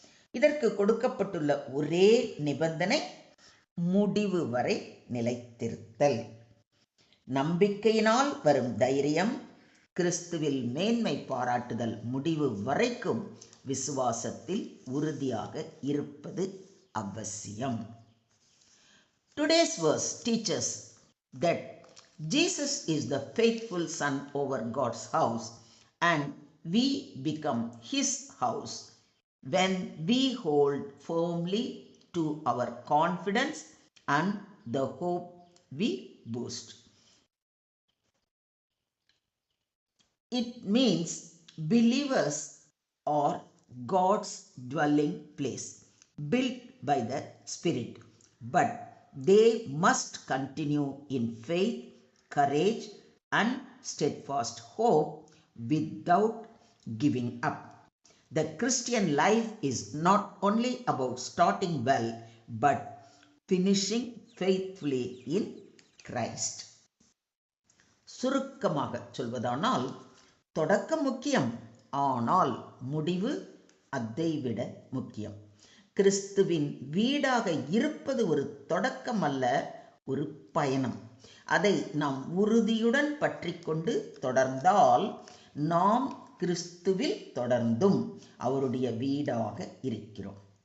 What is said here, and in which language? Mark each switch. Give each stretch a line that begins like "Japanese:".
Tamil: இதற்கு கொடுக்கப்பட்டுள்ள ஒரே நிபந்தனை முடிவு வரை நிலைத்திருத்தல். நம்பிக்கையினால் வரும் தைரியம், கிறிஸ்துவில் மேன்மை பாராட்டுதல், முடிவு வரைக்கும் விசுவாசத்தில் உறுதியாக இருப்பது அவசியம்.
English: Today's verse teaches that Jesus is the faithful son over God's house, and we become his house when we hold firmly to our confidence and the hope we boast. It means believers are God's dwelling place, built by the Spirit, but they must continue in faith, courage, and steadfast hope without giving up. The Christian life is not only about starting well, but finishing faithfully in Christ.
Tamil: சுருக்கமாக சொல்வதானால், தொடக்கம் முக்கியம், ஆனால் முடிவு அதைவிட முக்கியம். கிறிஸ்துவின் வீடாக இருப்பது ஒரு தொடக்கம் அல்ல, ஒரு பயணம். அதை நாம் உறுதியுடன் பற்றி கொண்டு தொடர்ந்தால் நாம் கிறிஸ்துவில் தொடர்ந்தும் அவருடைய வீடாக இருக்கிறோம்.